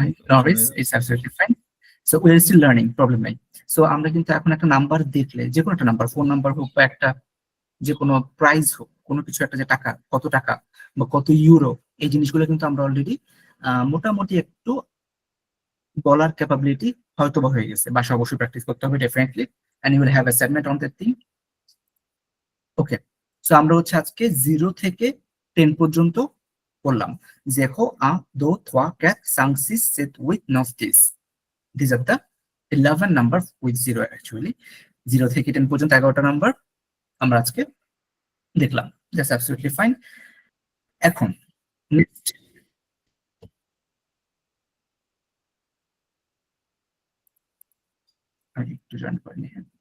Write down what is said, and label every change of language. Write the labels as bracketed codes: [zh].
[en] No worries, it's absolutely fine. So we are still learning, problem নাই। [bn] So আমরা কিন্তু এখন একটা নাম্বার দেখলে, যে কোনো একটা নাম্বার, ফোন নাম্বার হোক বা একটা যে কোনো প্রাইস হোক, কোনো কিছু একটা, যে টাকা, কত টাকা বা কত ইউরো, এই জিনিসগুলো কিন্তু আমরা অলরেডি মোটামুটি একটু বলার ক্যাপাবিলিটি হয়তো বা হয়ে গেছে। বাসা অবশ্যই প্র্যাকটিস করতে হবে definitely, [en] And you will have assignment on that thing. [bn] Okay, so আমরা হচ্ছে আজকে 0 থেকে 10 পর্যন্ত বললাম। দেখো 1, 2, 3, 4, 5, 6, 7, 8, 9, 10. [en] These are the 11 number with 0 actually. [bn] 0 থেকে 10 পর্যন্ত 11টা নাম্বার আমরা আজকে দেখলাম। [en] That's absolutely fine. [bn] এখন next আমি একটু জয়েন করে নিই।